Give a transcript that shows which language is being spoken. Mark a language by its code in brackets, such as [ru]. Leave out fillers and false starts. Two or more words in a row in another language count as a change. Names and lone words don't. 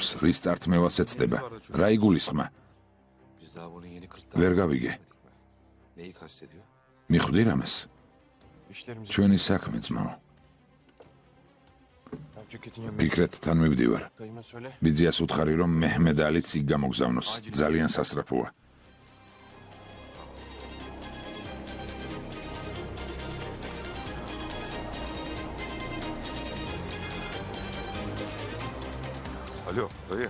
[ka] რის წართმევას ეცდება? რა იგულისხმა? [tr] Biz daha bunun yeni kırktan. [ka] ვერ გავიგე. [tr] Neyi kastediyor? [ka] მიხვდი რამეს? [tr] İşlerimizi... [ka] ჩვენი საქმე ძმაო. [tr] Şirketin yanına [ka] ფიქრეთთან მივდივარ. [tr] dayıma söyle. [ka] ბიძიას უთხარი, რომ მეჰმედ ალიც იქ გამოგზავნოს. ძალიან სასწრაფოა. [tr] Alo dayı.